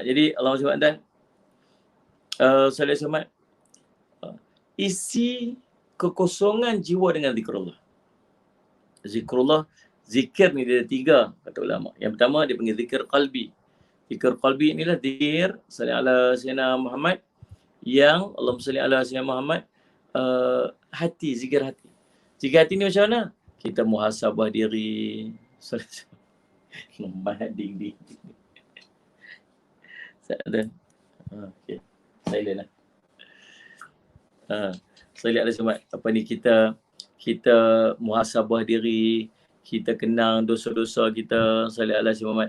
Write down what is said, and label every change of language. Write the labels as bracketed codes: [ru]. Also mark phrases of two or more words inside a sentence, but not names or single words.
[ms] Jadi Allah SWT dan Salih SWT, isi kekosongan jiwa dengan zikrullah. Zikrullah, zikir ni dia ada 3 kata ulama. Yang pertama dia panggil zikir qalbi. Zikir qalbi inilah zikir [ar] صل على سيدنا محمد [ms] yang [ar] اللهم صل على سيدنا محمد, [ms] hati, zikir hati. Zikir hati ni macam mana? Kita muhasabah diri. Lembat ding. Okay. Silent lah. Saya lihat semua apa ni, kita muhasabah diri, kita kenang dosa-dosa kita, [ar] صلى الله عليه وسلم.